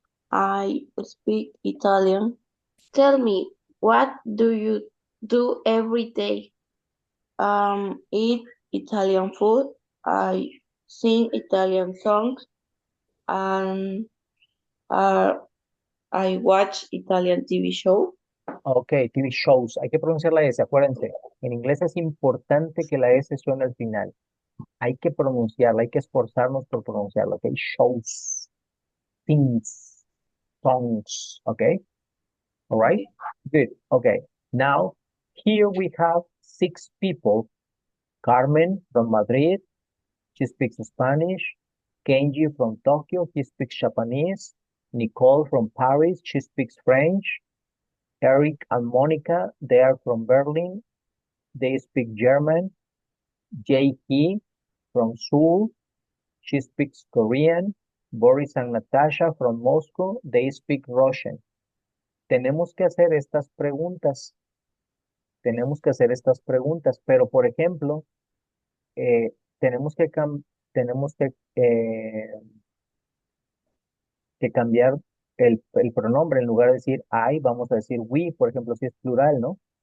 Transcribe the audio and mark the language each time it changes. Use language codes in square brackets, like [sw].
[en] I speak Italian. Tell me, what do you do every day? Eat Italian food. I sing Italian songs, and uh, I watch Italian TV show. Ok, TV shows. [es] Hay que pronunciar la S, acuérdense. En inglés es importante que la S suene al final. Hay que pronunciarla, hay que esforzarnos por pronunciarla. Ok, [en] shows, things, songs. Ok, all right. Okay. Good. Okay. Now, here we have six people. Carmen from Madrid, she speaks Spanish. Kenji from Tokyo, he speaks Japanese. Nicole from Paris, she speaks French. Eric and Monica, they are from Berlin. They speak German. Jay from Seoul, she speaks Korean. Boris and Natasha from Moscow, they speak Russian. [es] Tenemos que hacer estas preguntas. Tenemos que hacer estas preguntas, pero por ejemplo, eh, tenemos que, tenemos que cambiar el pronombre. En lugar de decir I, vamos a decir we, por ejemplo, si es plural, ¿no?